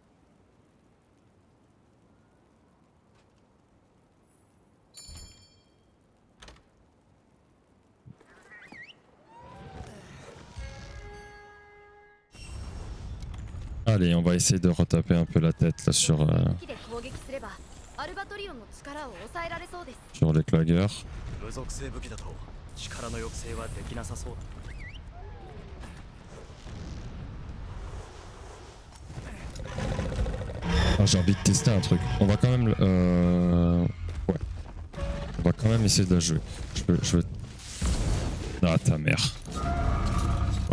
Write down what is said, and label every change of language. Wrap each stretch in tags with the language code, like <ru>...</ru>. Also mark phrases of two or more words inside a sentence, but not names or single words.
<fr>Allez, on va essayer de retaper un peu la tête là sur les clagueurs.</fr> <ja>無属性武器だと力の抑制はできなさそうだ。</ja> <fr>Ah, j'ai envie de tester un truc. On va quand même, ouais, on va quand même essayer de la jouer. Je veux. Ah ta mère. Ouais.</fr>